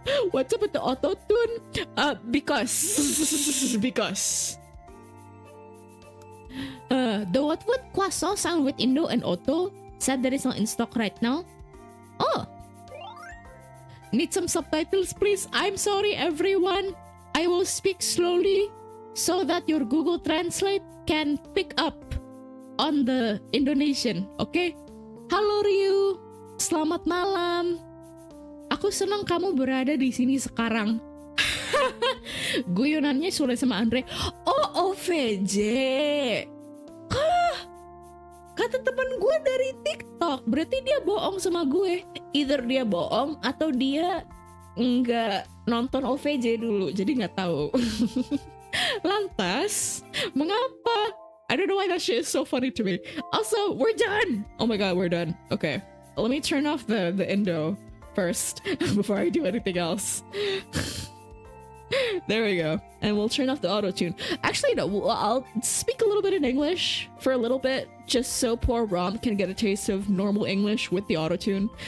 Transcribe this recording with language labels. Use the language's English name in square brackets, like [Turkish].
[English] What's up with the auto-tune? Because the what would Quaso sound with Indo and Auto said that is not in stock right now. Oh, need some subtitles please. I'm sorry everyone, I will speak slowly so that your Google Translate can pick up on the Indonesian. [Indonesian] Okay? Halo Ryu, selamat malam. Aku senang kamu berada di sini sekarang. Guyonannya Sule sama Andre. Oh, OVJ. Kata teman gue dari TikTok, berarti dia bohong sama gue. Either dia bohong atau dia nggak nonton OVJ dulu, jadi nggak tahu. Lantas, mengapa? [English] I don't know why that shit is so funny to me. Also, we're done. Oh my god, we're done. Okay, let me turn off the Indo first before I do anything else. There we go. And we'll turn off the auto-tune. Actually, no, I'll speak a little bit in English for a little bit, just so poor Rom can get a taste of normal English with the auto-tune.